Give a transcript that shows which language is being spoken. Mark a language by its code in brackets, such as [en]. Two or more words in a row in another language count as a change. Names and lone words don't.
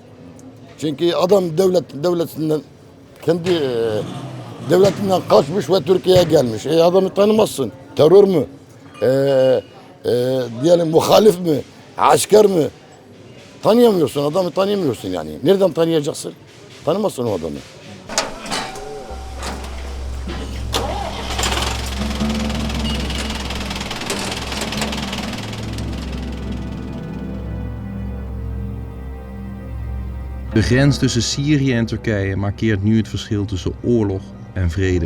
[tr] Çünkü adam devletinden, kendi devletinden kaçmış ve Türkiye'ye gelmiş. Adamı tanımazsın. Terör mü? Diyelim muhalif mi? Asker mi? Tanıyamıyorsun, adamı tanıyamıyorsun yani. Nereden tanıyacaksın? Tanımazsın o adamı. [nl] De grens tussen Syrië en Turkije markeert nu het verschil tussen oorlog en vrede.